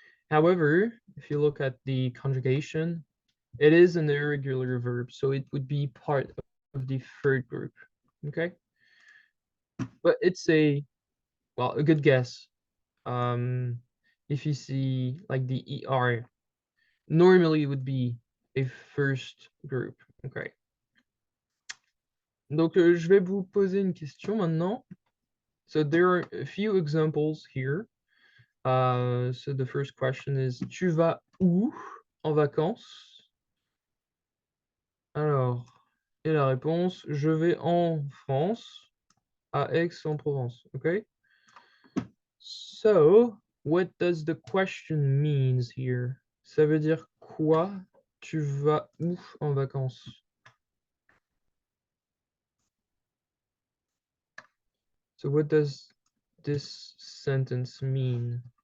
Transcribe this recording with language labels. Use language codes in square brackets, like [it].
[en] However, if you look at the conjugation, it is an irregular verb, so it would be part of the third group, okay? But it's a good guess. If you see like the ER, normally it would be a first group, okay? [fr] Donc, je vais vous poser une question maintenant. [en] So there are a few examples here. So the first question is, [fr] tu vas où en vacances? Alors, et la réponse, je vais en France, à Aix-en-Provence, okay? [en] So, what does the question means here? [fr] Ça veut dire quoi? Tu vas où en vacances? [en] So what does this sentence mean?